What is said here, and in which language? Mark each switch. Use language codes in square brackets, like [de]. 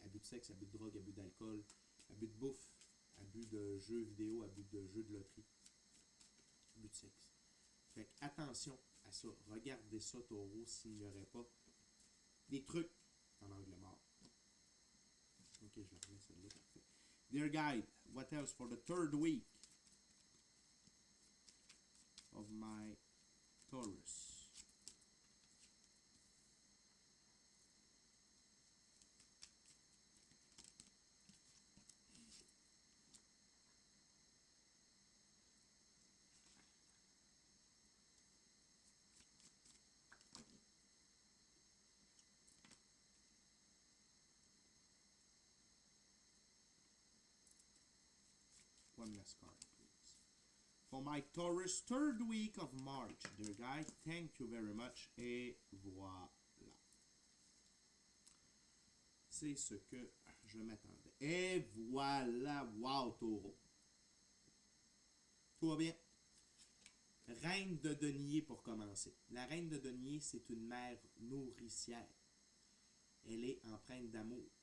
[fr] Abus de sexe, abus de drogue, abus d'alcool, abus de bouffe, abus de jeux vidéo, abus de jeux de loterie, abus de sexe. Fait attention à ça. Regardez ça, Taureau, s'il n'y aurait pas des trucs en angle mort. Ok, je vais remettre celle-là, parfait. [en] Dear guide, what else for the 3rd week of my Taurus? One last card, please. For my Taurus 3rd week of March, dear guide, thank you very much. [fr] Et voilà. C'est ce que je m'attendais. Et voilà. Wow, Taureau. Tout va bien. Reine de denier pour commencer. La reine de denier, c'est une mère nourricière. Elle est empreinte d'amour.